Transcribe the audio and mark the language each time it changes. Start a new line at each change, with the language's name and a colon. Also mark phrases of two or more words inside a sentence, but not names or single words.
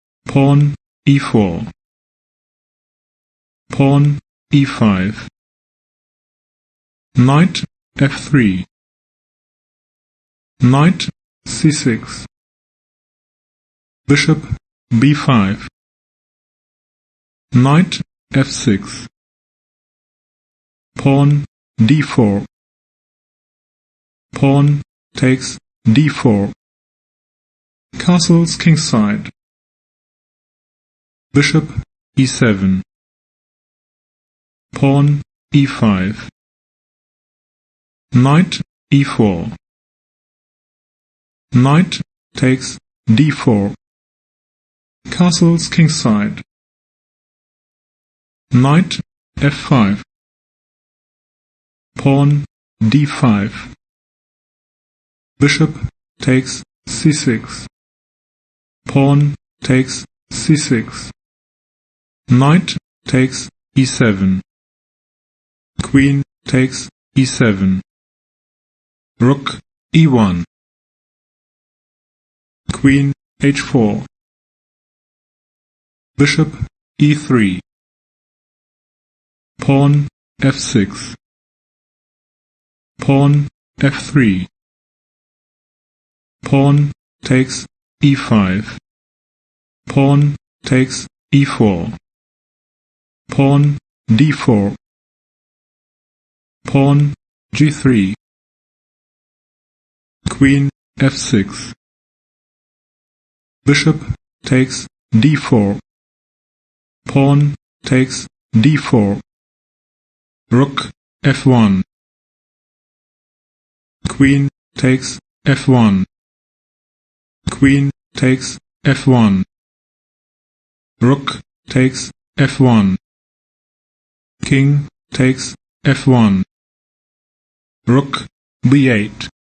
English: pawn e4, pawn e5, knight f3, knight c6, bishop b5, knight f6, pawn d4, pawn takes d4, castles kingside, bishop e7, pawn e5, knight e4, knight takes d4, castles kingside, knight f5, pawn d5, bishop takes c6, pawn takes c6, knight takes e7, queen takes e7, rook e1, queen h4, bishop e3, pawn f6, pawn f3, pawn takes e5, pawn takes e4, pawn d4, pawn g3, queen f6, bishop takes d4, pawn takes d4, rook f1, queen takes f1, queen takes f1, rook takes f1, king takes f1, rook b8,